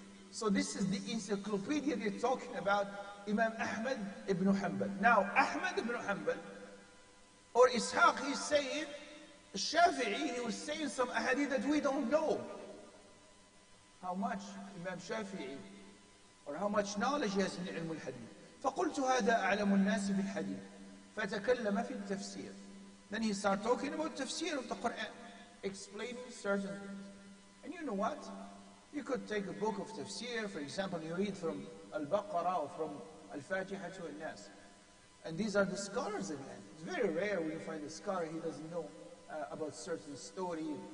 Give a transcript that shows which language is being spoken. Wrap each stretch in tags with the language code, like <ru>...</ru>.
<en>So this is the encyclopedia they're talking about, Imam Ahmad ibn Hanbal. Now, Ahmad ibn Hanbal, or Ishaq, he's saying, Shafi'i, he was saying some ahadith that we don't know. How much Imam Shafi'i, or how much knowledge he has in ilm al-hadith.</en> <ar>فقلت هذا أعلم الناس بالحديث فتكلم في التفسير.</ar> <en>Then he started talking about tafsir of the Quran, explaining certain things. And you know what? You could take a book of tafsir, for example, you read from Al-Baqarah or from Al-Fatiha to Al-Nas. And these are the scholars again. It's very rare when you find a scholar, he doesn't know about certain story.</en>